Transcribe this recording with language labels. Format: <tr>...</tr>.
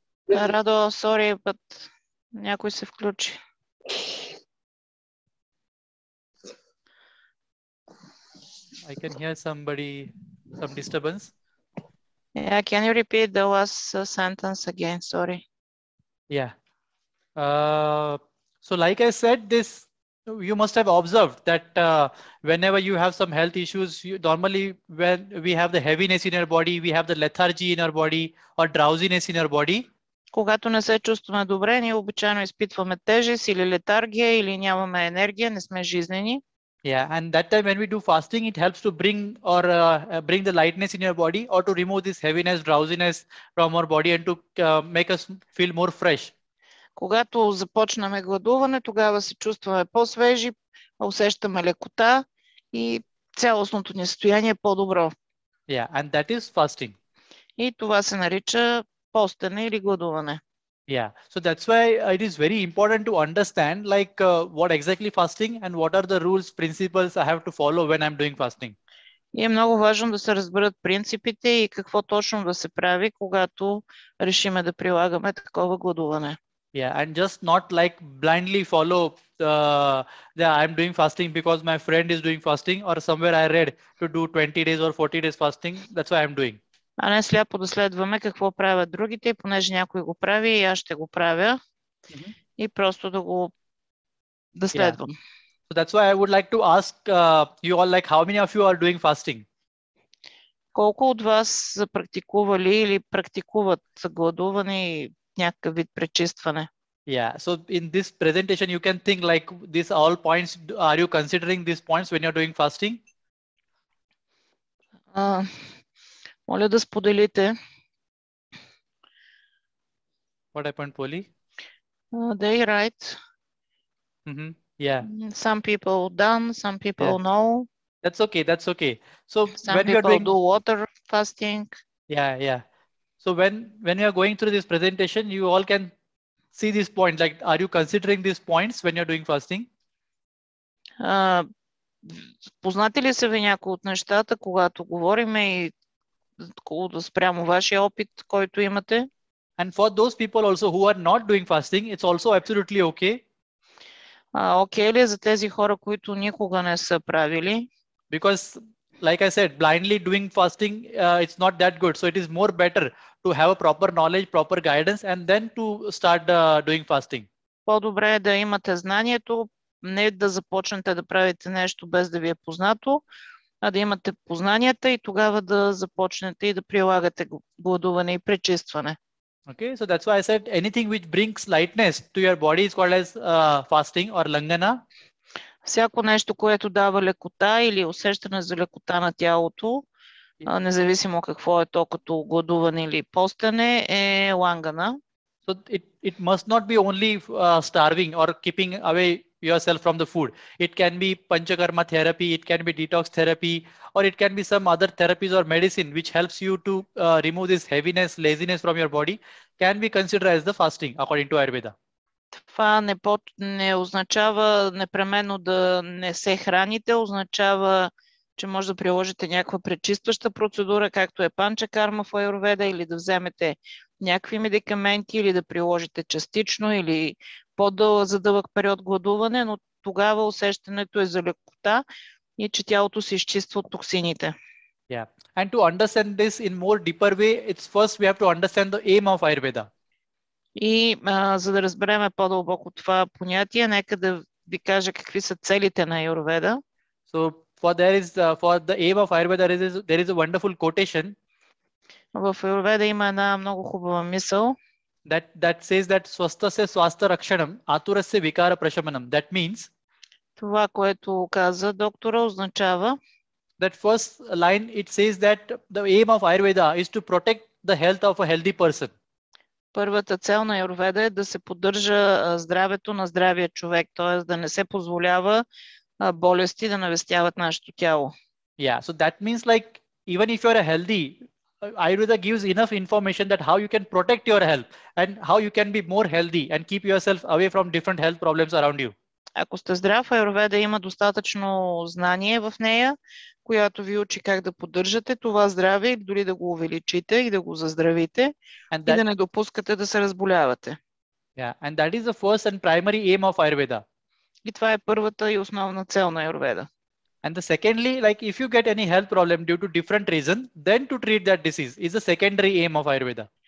<bg>Радо,</bg> <en>sorry, but</en> <bg>някой се включи.</bg> <en>I can hear some disturbance. Yeah, can you repeat the last sentence again? Sorry. Yeah. So like I said, you must have observed that whenever you have some health issues, normally when we have the heaviness in our body, we have the lethargy in our body or drowsiness in our body.</en> <bg>Когато не се чувстваме добре, ние обичайно изпитваме тежест или летаргия или нямаме енергия, не сме жизнени.</bg> <en>Yeah, and that time when we do fasting, it helps to bring the lightness in your body or to remove this heaviness, drowsiness from our body and to make us feel more fresh.</en> <bg>Когато започнаме гладуване, тогава се чувстваме по-свежи, усещаме лекота и цялостното ни състояние е по-добро.</bg> <en>Yeah, and that is fasting.</en> <bg>И това се нарича постене или гладуване.</bg> <en>Yeah, so that's why it is very important to understand like what exactly fasting and what are the rules, principles I have to follow when I'm doing fasting.</en> <bg>И е много важно да се разберат принципите и какво точно да се прави, когато решиме да прилагаме такова гладуване.</bg> <en>Yeah, and just not like blindly follow I'm doing fasting because my friend is doing fasting or somewhere I read to do 20 days or 40 days fasting. That's why I'm doing.</en> <bg>А не сляпо да следваме какво правят другите, понеже някой го прави и аз ще го правя. И просто да следвам.</bg> <en>So that's why I would like to ask you all, like, how many of you are doing fasting?</en> <bg>Колко от вас са практикували или практикуват гладуване и някакъв вид пречистване?</bg> <en>Yeah. So in this presentation, you can think like these all points. Are you considering these points when you're doing fasting?</en> <bg>Моля да споделите.</bg> <en>What happened, Polly? They write. Yeah. Some people done, some people no. That's okay. That's okay. So Some when you are people doing do water fasting. yeah. So when you are going through this presentation, you all can see these points. Like, are you considering these points when you're doing fasting?</en> <bg>Познати ли са ви някои от нещата, когато говориме и спрямо вашия опит, който имате?</bg> <en>And for those people also who are not doing fasting, it's also absolutely okay.</en> <bg>Окей ли за тези хора, които никога не са правили?</bg> <en>Because, like I said, blindly doing fasting, it's not that good. So it is more better to have a proper knowledge, proper guidance, and then to start doing fasting.</en> <bg>По-добре е да имате знанието, не да започнете да правите нещо без да ви е познато, а да имате познанията и тогава да започнете и да прилагате гладуване и пречистване.</bg> <en>Okay, so that's why I said anything which brings lightness to your body is called as fasting or langana.</en> <bg>Всяко нещо, което дава лекота или усещане за лекота на тялото, независимо какво е то, като гладуване или постене, е лангана.</bg> <en>So it must not be only starving or keeping away yourself from the food. It can be Panchakarma therapy, it can be detox therapy, or it can be some other therapies or medicine which helps you to remove this heaviness, laziness from your body, can be considered as the fasting according to Ayurveda.</en> <bg>Това не означава непременно да не се храните, означава, че може да приложите някаква пречистваща процедура, както е Панчакарма в Аюрведа, или да вземете някакви медикаменти, или да приложите частично, или за дълъг период гладуване, но тогава усещането е за лекота и че тялото се изчиства от токсините.</bg> <en>Yeah. And to understand this in more deeper way, it's first we have to understand the aim of Ayurveda.</en> <bg>И за да разбереме по-дълбоко това понятие, нека да ви кажа какви са целите на Аюрведа.</bg> <en>So for the aim of Ayurveda, there is a wonderful quotation.</en> <bg>В Аюрведа има една много хубава мисъл.</bg> <en>That says that</en> <sa>swastasya swastha rakshanam aturasya vikara prashamanam.</sa> <en>That means</en> <bg>това, което каза доктора, означава</bg> <en>that first line it says that the aim of Ayurveda is to protect the health of a healthy person.</en> <bg>Първата цел на Аюрведа е да се поддържа здравето на здравия човек, т.е. да не се позволява болести да навестяват нашето тяло.</bg> <en>Yeah, so that means like even if you are healthy, Ayurveda gives enough information that how you can protect your health and how you can be more healthy and keep yourself away from different health problems around you.</en> <bg>Ако сте здрав, Аюрведа има достатъчно знание в нея, която ви учи как да поддържате това здраве или дори да го увеличите и да го заздравите и да не допускате да се разболявате.</bg> <en>Yeah, and that is the first and primary aim of Ayurveda.</en> <bg>И това е първата и основна цел на Аюрведа.</bg> <en>And the secondly, like if you get any health problem due to different reason, then to treat that disease is the secondary aim of Ayurveda.</en>